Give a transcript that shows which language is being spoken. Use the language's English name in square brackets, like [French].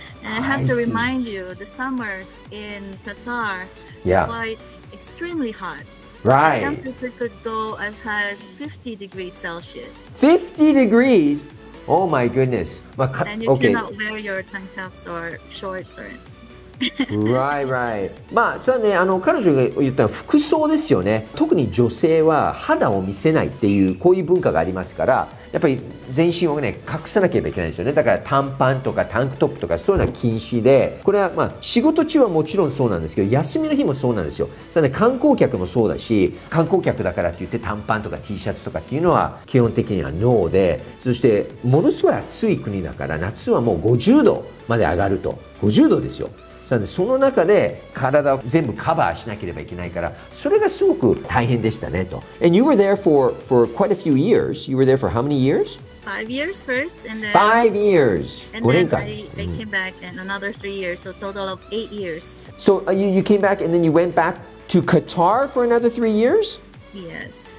[English] And I have to remind you, the summers in Qatar are quite extremely hot. Right. The temperature could go as high as 50 degrees Celsius. 50 degrees? Oh my goodness. And you cannot wear your tank tops or shorts or right. [Japanese] それはね、彼女が言ったのは服装ですよね。特に女性は肌を見せないっていうこういう文化がありますから、やっぱり全身をね隠さなければいけないですよね。だから短パンとかタンクトップとかそういうのは禁止で、これは仕事中はもちろんそうなんですけど、休みの日もそうなんですよ。それね観光客もそうだし、観光客だからって言って短パンとか T シャツとかっていうのは基本的にはノーで、そしてものすごい暑い国だから夏はもう50度まで上がると。50度ですよ。その中で体を全部カバーしなければいけないから、それがすごく大変でしたねと。 [English] And you were there for quite a few years. You were there for how many years? 5 years first, and then 5 years. And 5 [Japanese] 年間 [English] I came back and another 3 years, so total of 8 years. So you came back and then you went back to Qatar for another 3 years? Yes.